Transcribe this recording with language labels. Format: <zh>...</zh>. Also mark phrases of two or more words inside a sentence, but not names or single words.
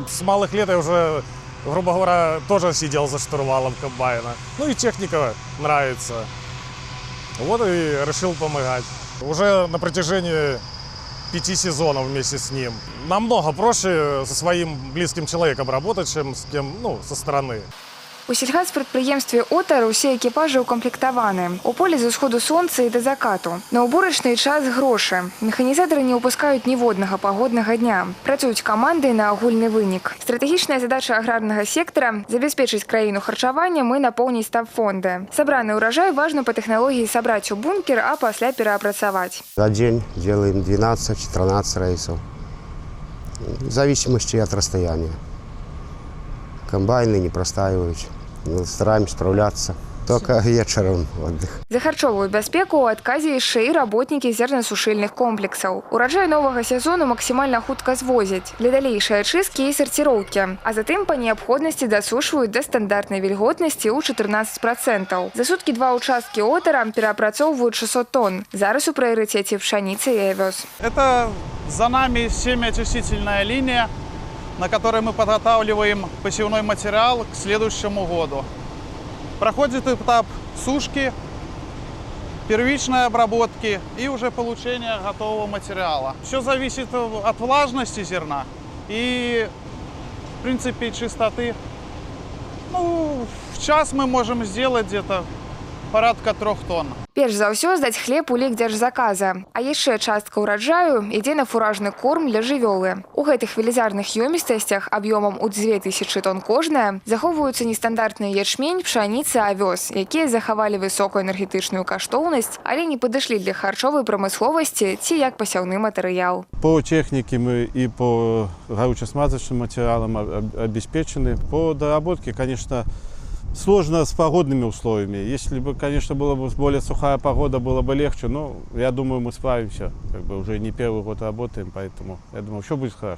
<ru>С малых лет я уже, грубо говоря, тоже сидел за штурвалом комбайна. И техника нравится. Вот и решил помогать. Уже на протяжении 5 сезонов вместе с ним. Намного проще со своим близким человеком работать, чем с кем, со стороны.</ru> <be>У сельгазпрадпрыемстве Отар усе экіпажы укамплектаваны. У полі з усходу сонца і да закату. На ўборачны час грошы. Механізатары не ўпускаюць ніводнага пагоднага дня. Працуюць камандай на агульны вынік. Стратэгічная задача аграрнага сектара – забяспечыць краіну харчаваннем і напоўніць стабфонды. Сабраны ўражай важна па тэхналогіі сабраць у бункер, а пасля пераапрацаваць.</be> <ru>За день делаем 12-14 рейсов. В зависимости от расстояния. Комбайны не простаивают. Стараемся справляться. Только вечером отдых.</ru> <be>За харчовую бяспеку ў адказе яшчэ і работнікі зернасушыльных комплексаў. Ураджай новага сезону максімальна хутка звозяць для далейшай ачысткі і сарціроўкі, а затым па неабходнасці дасушваюць да стандартнай вільготнасці ў 14%. За суткі 2 участкі Отара пераапрацоўваюць 600 тонн. Зараз у прыярытэце пшаніца і авёс.</be> <ru>Это за нами семяочистительная линия, на которой мы подготавливаем посевной материал к следующему году. Проходит этап сушки, первичной обработки и уже получения готового материала. Все зависит от влажности зерна и, в принципе, чистоты. В час мы можем сделать где-то порядка 3 тонн.</ru> <be>Перш за ўсё здаць хлеб у лік дзяржзаказа, а яшчэ частка ўраджаю ідзе на фуражны корм для жывёлы. У гэтых велізарных ёмістасцях аб'ёмам у 2000 тонн кожная захоўваюцца нестандартны ячмень, пшаніца, авёс, якія захавалі высокую энергетычную каштоўнасць, але не падышлі для харчовай прамысловасці ці як пасяўны матэрыял.</be> <ru>По технике мы и по горюче-смазочным материалам обеспечены. По доработке, конечно, сложно с погодными условиями. Если бы, конечно, была бы более сухая погода, было бы легче, но я думаю, мы справимся. Уже не первый год работаем, поэтому я думаю, все будет хорошо.</ru>